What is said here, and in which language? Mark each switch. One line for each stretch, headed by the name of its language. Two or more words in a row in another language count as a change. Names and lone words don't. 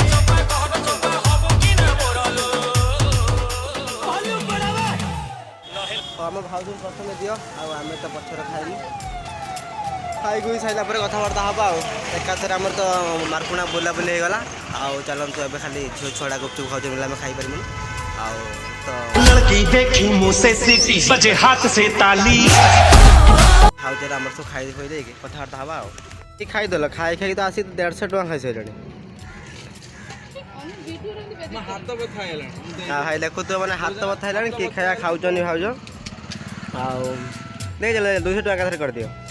Odia: ଆମେ ଭାଉଜଙ୍କୁ ପ୍ରଥମେ ଦିଅ, ଆଉ ଆମେ ତ ପଛରେ ଖାଇଲୁ। ଖାଇକି ସାରିଲା ପରେ କଥାବାର୍ତ୍ତା ହେବା ଆଉ। ଏକାଥରେ ଆମର ତ ମାର୍କୁଣା ବୁଲାବୁଲି ହେଇଗଲା। ଆଉ ଚାଲନ୍ତୁ ଏବେ ଖାଲି ଝିଅ ଛଡ଼ା ଗୁପଚୁପ୍ ଖାଉଛୁ ବୋଲି ଆମେ ଖାଇପାରିବୁନି। ଆଉ ତ
Hindi: लड़की देखी मुँह से सीटी बजे हाथ से ताली।
Odia: ଖାଉଛରେ ଆମର ସବୁ ଖାଇ ଖୋଇ ଦେଇକି କଥାବାର୍ତ୍ତା ହେବା ଆଉ। ଖାଇଦେଲ ଖାଇ ଖାଇକି ତ ଆସି 150 ଟଙ୍କା ଖାଇସାରିଲାଣି। ଭାଇ ଦେଖୁଥିବ ମାନେ ହାତ ବଥା ହେଲାଣି। କି ଖାଇବା ଖାଉଛନ୍ତି ଭାଉଜ। ଆଉ ଦେଇଦେଲେ 200 ଟଙ୍କା ଏକାଥରେ କରିଦିଅ।